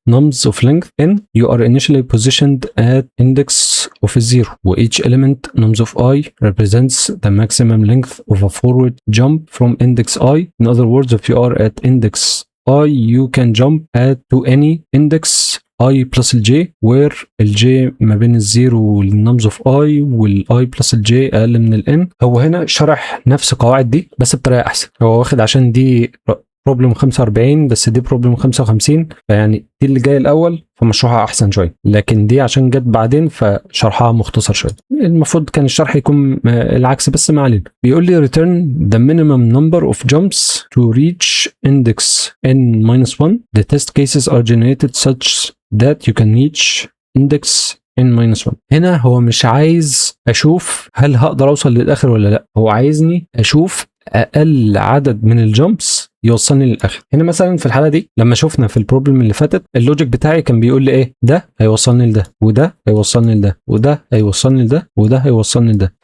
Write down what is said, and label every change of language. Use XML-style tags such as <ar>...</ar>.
<en>nums of length n you are initially positioned at index of 0 و each element nums of I represents the maximum length of a forward jump from index I. In other words, if you are at index I you can jump to any index I plus ال J where ال J</en> <ar>ما بين الزيرو والنمز اوف I وال I plus ال J أقل من ال N. هو هنا شرح نفس القواعد دي بس بطريقة أحسن. هو واخد عشان دي بروبلم 45 بس دي بروبلم 55 فيعني دي اللي جاي الأول فمشروحها أحسن شوية، لكن دي عشان جت بعدين فشرحها مختصر شوية. المفروض كان الشرح يكون العكس بس ما علينا. بيقول لي</ar> <en>return the minimum number of jumps to reach index n-1. The test cases are generated such that you can reach index n-1.</en> <ar>هنا هو مش عايز اشوف هل هقدر اوصل للاخر ولا لا، هو عايزني اشوف اقل عدد من الجامبس يوصلني للاخر. هنا مثلا في الحاله دي لما شفنا في البروبلم اللي فاتت اللوجيك بتاعي كان بيقول لي ايه، ده هيوصلني لده وده هيوصلني لده وده هيوصلني لده وده هيوصلني لده.</ar>